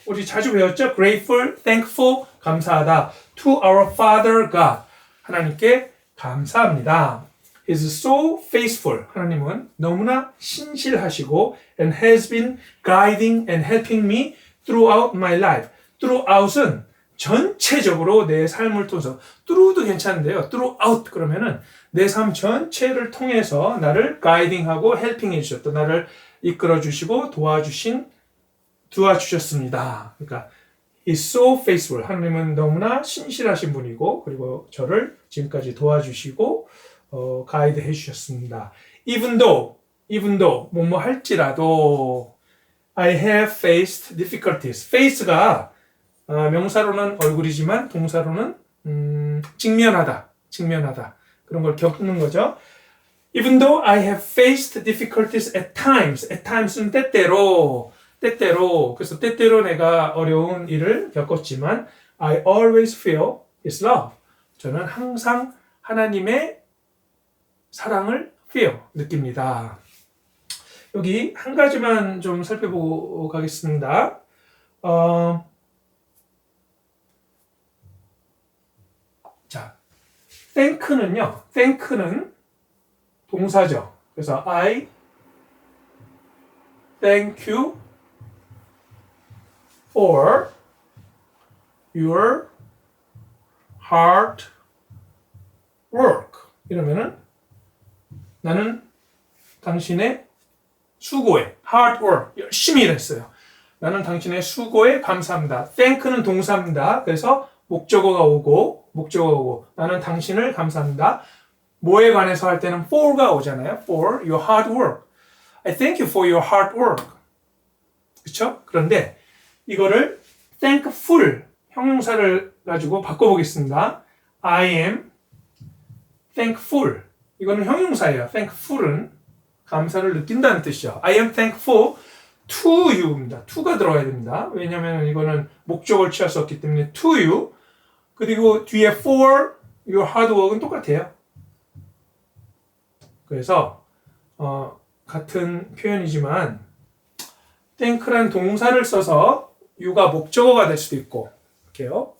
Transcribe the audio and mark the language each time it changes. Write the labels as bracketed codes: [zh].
[ko] 우리 자주 배웠죠? [en] Grateful, thankful, [ko] 감사하다. [en] To our Father God, [ko] 하나님께 감사합니다. [en] Is so faithful. [ko] 하나님은 너무나 신실하시고 [en] and has been guiding and helping me throughout my life. [ko] throughout은 전체적으로 내 삶을 통해서 through도 괜찮은데요. throughout 그러면은 내 삶 전체를 통해서 나를 guiding하고 helping 해주셨다. 나를 이끌어 주시고 도와주셨습니다. 그러니까 [en] is so faithful. [ko] 하나님은 너무나 신실하신 분이고 그리고 저를 지금까지 도와주시고 가이드 해주셨습니다. [en] Even though [ko] 뭐뭐 할지라도 [en] I have faced difficulties. [ko] face가 명사로는 얼굴이지만 동사로는 직면하다 그런 걸 겪는 거죠. [en] Even though I have faced difficulties at times는 때때로 [ko] 그래서 때때로 내가 어려운 일을 겪었지만 [en] I always feel His love. [ko] 저는 항상 하나님의 사랑을 feel, 느낍니다. 여기 한 가지만 좀 살펴보고 가겠습니다. 자, thank는 동사죠. 그래서 [en] I thank you for your hard work. [ko] 이러면은 나는 당신의 수고에 hard work, 열심히 일했어요. 나는 당신의 수고에 감사합니다. thank는 동사입니다. 그래서 목적어가 오고 나는 당신을 감사합니다. 뭐에 관해서 할 때는 for가 오잖아요. [en] for your hard work. I thank you for your hard work. [ko] 그렇죠? 그런데 이거를 thankful 형용사를 가지고 바꿔보겠습니다. [en] I am thankful. [ko] 이거는 형용사예요. thankful은 감사를 느낀다는 뜻이죠. [en] I am thankful to you입니다. [ko] to가 들어가야 됩니다. 왜냐하면 이거는 목적을 취할 수 없기 때문에 to you. 그리고 뒤에 [en] for your hard work [ko] 은 똑같아요. 그래서 같은 표현이지만 thank란 동사를 써서 you가 목적어가 될 수도 있고 이렇게요.